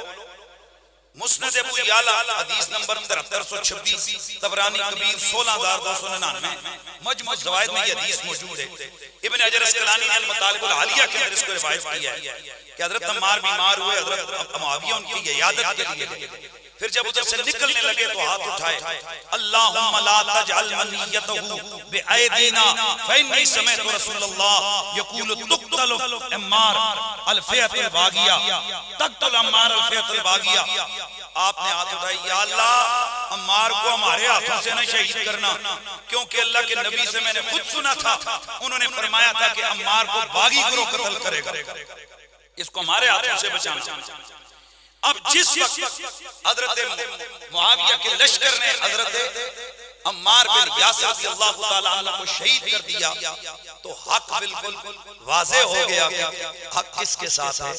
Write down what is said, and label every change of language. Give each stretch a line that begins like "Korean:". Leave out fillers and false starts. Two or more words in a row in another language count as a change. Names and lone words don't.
Hindi: मुस्नद अबू याला हदीस नंबर 7326, तबरानी कबीर 16299, मजमू ज़वाइद में ये हदीस मौजूद है। इब्न हजर अस्कलानी ने अल-मतालिब अल-आलिया के अंदर इसको रिवायत किया है कि हजरत अम्मार बीमार हुए, हजरत मुआविया उनकी इयादत के लिए। फिर जब उधर से निकलने लगे तो हाथ उठाए,
Arabic: اللهم لا تجعل منيته بأيدينا فإني سمعت رسول الله يقول تقتل عمار الفئة الباغية تقتل عمار الفئة الباغية.
Hindi: आपने हाथ उठाए,
Arabic: يا الله
Hindi: अम्मार को हमारे हाथों से न शहीद करना, क्योंकि अल्लाह के नबी से मैंने खुद सुना था, उन्होंने फरमाया था कि अम्मार को बागी गिरोह कत्ल करेगा, इसको हमारे हाथों से बचाना। अब जिस वक्त हजरत मुआविया के लश्कर ने हजरत अम्मार बिन यासिर
Arabic: رضي الله تعالى عنه
Hindi: को शहीद कर दिया तो हक बिल्कुल वाज़ेह हो गया कि हक किसके साथ है।